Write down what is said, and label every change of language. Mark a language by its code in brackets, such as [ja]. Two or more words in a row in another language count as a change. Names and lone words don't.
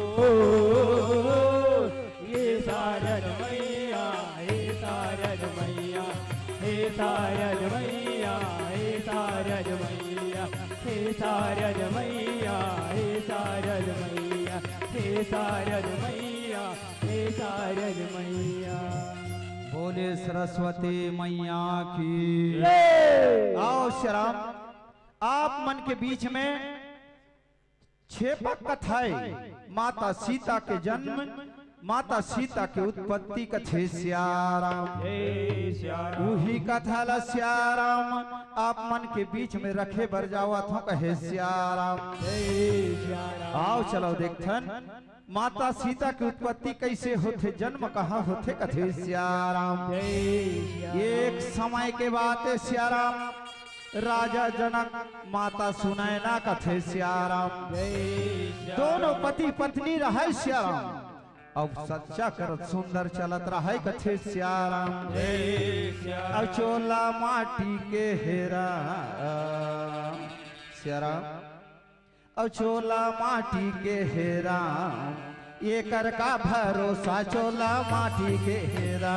[hne] ये शारद मैया हे शारद मैया हे शारद मैया हे शारद मैया हे शारद मैया हे शारद मैया हे शारद मैया हे शारद मैया। बोले सरस्वती मैया की आओ श्याम आप मन के बीच में छेपक कथाएं माता सीता के जन्म माता सीता के उत्पत्ति कथे श्याराम वही कथा ला श्याराम आप मन के बीच में रखे बर जावा थो कहे श्याराम आओ चलो देखथन माता सीता की उत्पत्ति कैसे होथे, जन्म कहाँ होथे, कथे सियाराम। एक समय के बात है सियाराम, राजा जनक माता सुनैना कथे सियाराम। दोनों पति पत्नी रहे सियाराम, अब सच्चा करत सुंदर चलत रहे कथे सियाराम। अब चोला माटी के हेरा सियाराम, अब चोला माटी के हेरा, ये कर का भरोसा चोला माटी के हेरा।